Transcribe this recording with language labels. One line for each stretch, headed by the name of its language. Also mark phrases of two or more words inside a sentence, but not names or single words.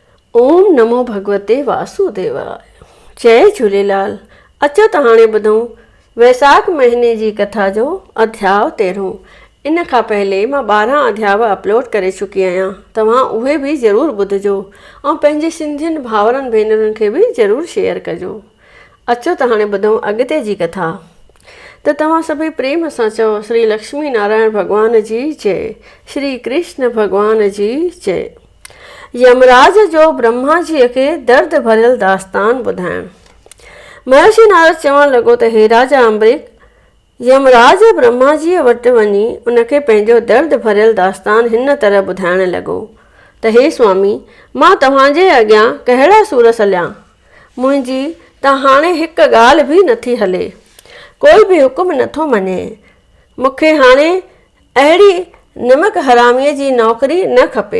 Sanskrit: ओम नमो भगवते वासुदेवाय।
Sindhi: जय झूलेलाल। अचो त हाणे ॿुधूं वैसाख महीने जी कथा जो अध्याय 13। इन खां पहले मां 12 अध्याय अपलोड करे चुकी आहियां। तव्हां उहे बि ज़रूरु ॿुधजो ऐं पंहिंजे सिंधियुनि भाउरनि भेनरुनि खे बि ज़रूरु शेयर कजो। अचो त हाणे ॿुधूं अॻिते जी कथा। त तव्हां सभई प्रेम सां चओ श्री लक्ष्मी नारायण भॻवान जी जय, श्री कृष्ण भॻवान जी जय। यमराज जो ब्रह्मा जीअ खे दर्द भरियल दास्तान ॿुधाइण। महर्षि नारद चवण लॻो त हे राजा अम्बरीक, यमराज ब्रह्मा जीअ वटि वञी उनखे पंहिंजो दर्द भरियल दास्तान हिन तरह ॿुधाइण लॻो त हे स्वामी, मां तव्हांजे अॻियां कहिड़ा सूर सलियां। मुंहिंजी त हाणे हिकु ॻाल्हि बि नथी हले, कोई बि हुकुम नथो मञे। मूंखे हाणे अहिड़ी निमक हरामीअ जी नौकरी न खपे।